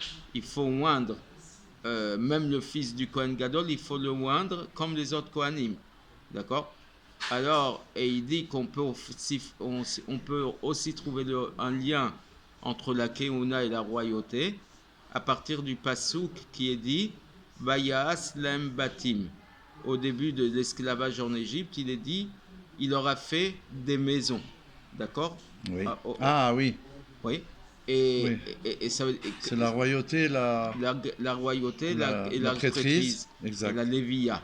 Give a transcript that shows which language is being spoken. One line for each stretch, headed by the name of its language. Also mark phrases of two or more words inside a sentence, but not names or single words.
French: Il faut oindre, même le fils du
Hebrew: כהן גדול,
French: il faut le oindre comme les autres Kohanim, d'accord? Alors, et il dit qu'on peut aussi, on peut aussi trouver un lien entre la Keuna et la royauté à partir du Passouk qui est dit
Hebrew: ויעש להם בתים.
French: Au début de l'esclavage en Égypte, il est dit il aura fait des maisons. D'accord? Oui. Ah, Ah oui, oui. Et, oui. ça C'est la royauté, la royauté et la la prêtrise, prêtrise et exact. la lévia.